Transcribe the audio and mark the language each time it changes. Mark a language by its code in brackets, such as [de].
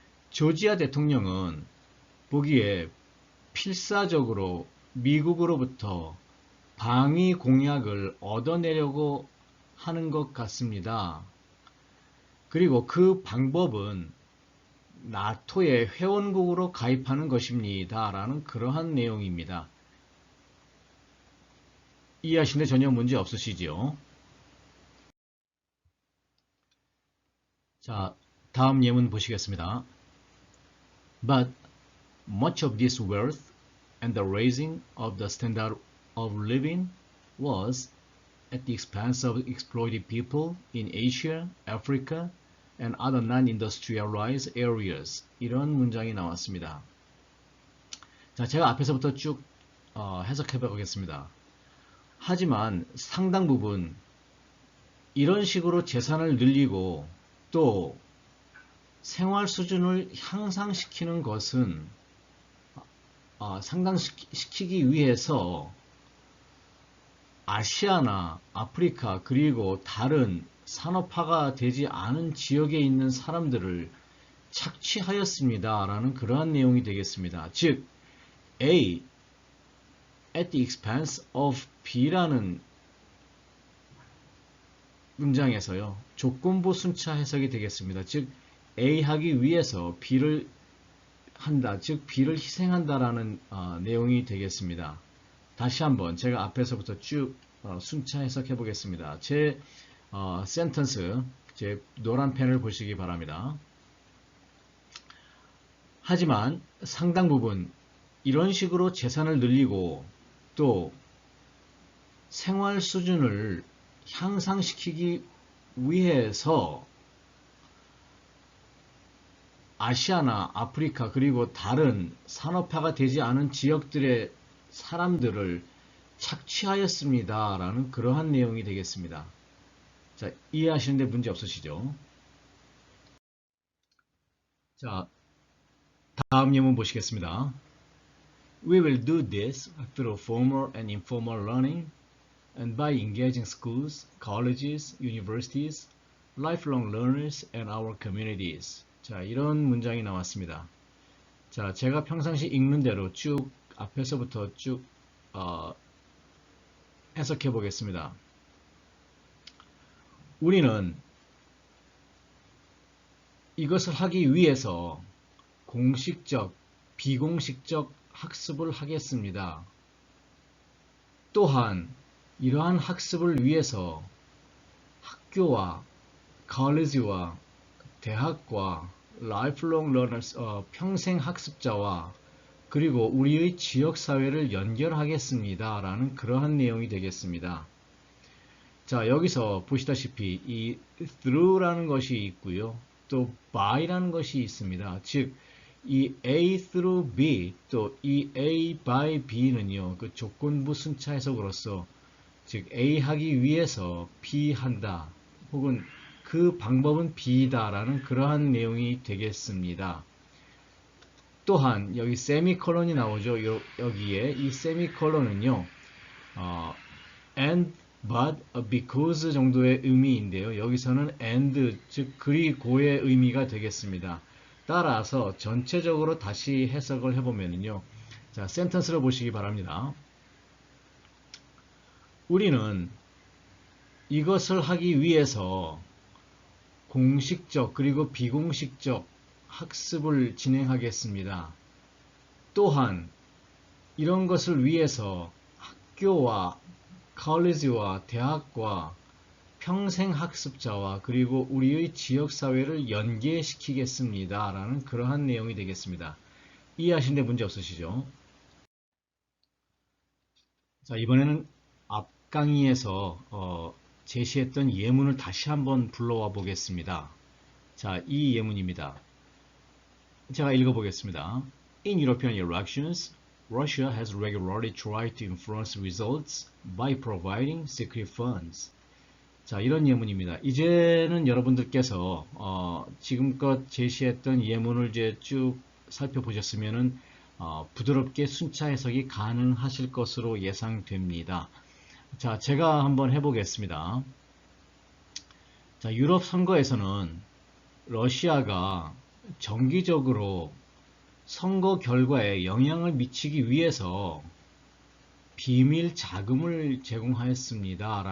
[ko] 조지아 대통령은 보기에 필사적으로 미국으로부터 방위 공약을 얻어내려고 하는 것 같습니다. 그리고 그 방법은 나토의 회원국으로 가입하는 것입니다. 라는 그러한 내용입니다. 이해하시는데 전혀 문제 없으시죠? 자, 다음 예문 보시겠습니다. [en] But much of this wealth and the raising of the standard of living was at the expense of exploited people in Asia, Africa, and other non-industrialized areas. [ko] 이런 문장이 나왔습니다. 자, 제가 앞에서부터 쭉 해석해 보겠습니다. 하지만 상당 부분 이런 식으로 재산을 늘리고 또 생활 수준을 향상시키는 것은 상당시키기 위해서 아시아나 아프리카 그리고 다른 산업화가 되지 않은 지역에 있는 사람들을 착취하였습니다. 라는 그러한 내용이 되겠습니다. 즉 [en] A at the expense of B [ko] 라는 문장에서요. 조건부 순차 해석이 되겠습니다. 즉 A 하기 위해서 B를 한다. 즉 B를 희생한다라는 내용이 되겠습니다. 다시 한번 제가 앞에서부터 쭉 순차 해석해 보겠습니다. 제 센텐스, 제 노란 펜을 보시기 바랍니다. 하지만 상당 부분 이런 식으로 재산을 늘리고 또 생활 수준을 향상시키기 위해서 아시아나 아프리카 그리고 다른 산업화가 되지 않은 지역들의 사람들을 착취하였습니다. 라는 그러한 내용이 되겠습니다. 자, 이해하시는데 문제 없으시죠? 자, 다음 예문 보시겠습니다. [en] We will do this through formal and informal learning and by engaging schools, colleges, universities, lifelong learners, and our communities. [ko] 자, 이런 문장이 나왔습니다. 자, 제가 평상시 읽는 대로 쭉 앞에서부터 쭉 해석해 보겠습니다. 우리는 이것을 하기 위해서 공식적, 비공식적 학습을 하겠습니다. 또한 이러한 학습을 위해서 학교와 college와 대학과 [en] lifelong learners, [ko] 평생 학습자와 그리고 우리의 지역사회를 연결하겠습니다. 라는 그러한 내용이 되겠습니다. 자, 여기서 보시다시피 이 through라는 것이 있고요. 또 by라는 것이 있습니다. 즉, 이 A through B 또 이 A by B는요. 그 조건부 순차 해석으로서 즉 A 하기 위해서 B 한다. 혹은 그 방법은 B다 라는 그러한 내용이 되겠습니다. 또한 여기 세미콜론이 나오죠. 여기에 이 세미콜론은요. and, but, because 정도의 의미인데요. 여기서는 and, 즉 그리고의 의미가 되겠습니다. 따라서 전체적으로 다시 해석을 해보면요. 자, 센텐스를 보시기 바랍니다. 우리는 이것을 하기 위해서 공식적 그리고 비공식적 학습을 진행하겠습니다. 또한 이런 것을 위해서 학교와 컬리지와 대학과 평생 학습자와 그리고 우리의 지역사회를 연계시키겠습니다. 라는 그러한 내용이 되겠습니다. 이해하시는데 문제 없으시죠? 자, 이번에는 앞 강의에서 제시했던 예문을 다시 한번 불러와 보겠습니다. 자, 이 예문입니다. 제가 읽어보겠습니다. [en] In European elections, Russia has regularly tried to influence results by providing secret funds. [ko] 자, 이런 예문입니다. 이제는 여러분들께서 지금껏 제시했던 예문을 이제 쭉 살펴보셨으면은 부드럽게 순차 해석이 가능하실 것으로 예상됩니다. 자, 제가 한번 해보겠습니다. 자, 유럽 선거에서는 러시아가 정기적으로 선거 결과에 영향을 미치기 위해서 비밀 자금을 제공하였습니다.